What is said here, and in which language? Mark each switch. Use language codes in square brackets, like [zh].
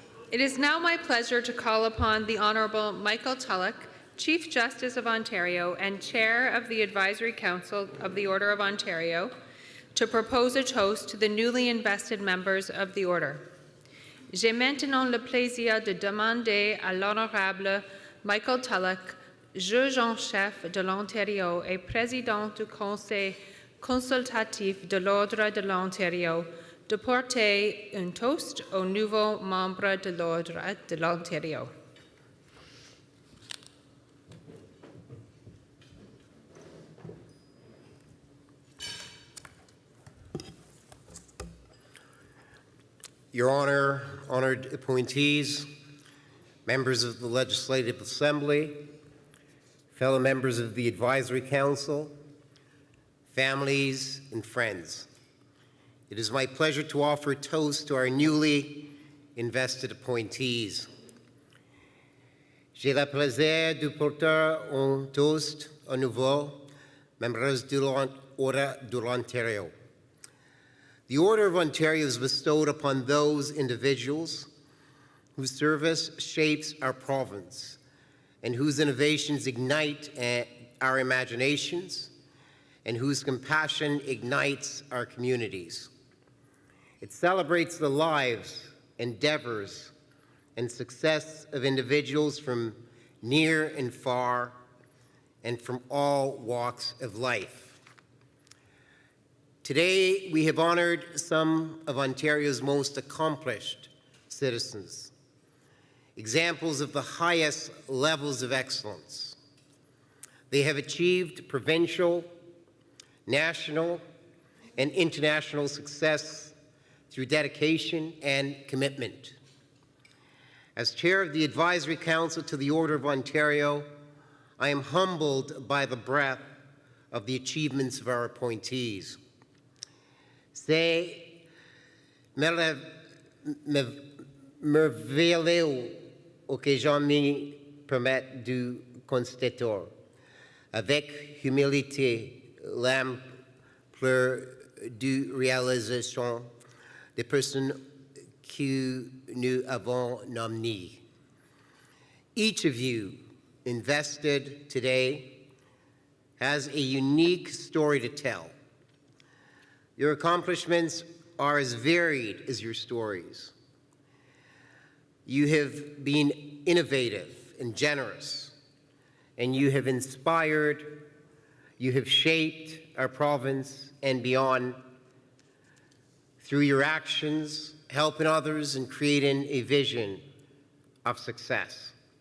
[en] It is now my pleasure to call upon the Honourable Michael Tulloch, Chief Justice of Ontario and Chair of the Advisory Council of the Order of Ontario, to propose a toast to the newly invested members of the Order. [fr] J'ai maintenant le plaisir de demander à l'Honorable Michael Tulloch, juge en chef de l'Ontario et président du Conseil consultatif de l'Ordre de l'Ontario, de porter un toast aux nouveaux membres de l'Ordre de l'Ontario. [en] Your Honor, honored appointees, members of the Legislative Assembly, fellow members of the Advisory Council, families, and friends. It is my pleasure to offer a toast to our newly invested appointees. [fr] J'ai le plaisir de porter un toast aux nouveaux membres de l'Ordre de l'Ontario. [en] The Order of Ontario is bestowed upon those individuals whose service shapes our province and whose innovations ignite our imaginations and whose compassion ignites our communities. It celebrates the lives, endeavors, and success of individuals from near and far, and from all walks of life. Today, we have honored some of Ontario's most accomplished citizens, examples of the highest levels of excellence. They have achieved provincial, national, and international success through dedication and commitment. As chair of the Advisory Council to the Order of Ontario, I am humbled by the breadth of the achievements of our appointees. [fr] C'est merveilleux que je me permette de constater avec humilité l'ampleur de réalisation des personnes que nous avons nommées. [en] Each of you invested today has a unique story to tell. Your accomplishments are as varied as your stories. You have been innovative and generous, and you have inspired, you have shaped our province and beyond through your actions, helping others, and creating a vision of success.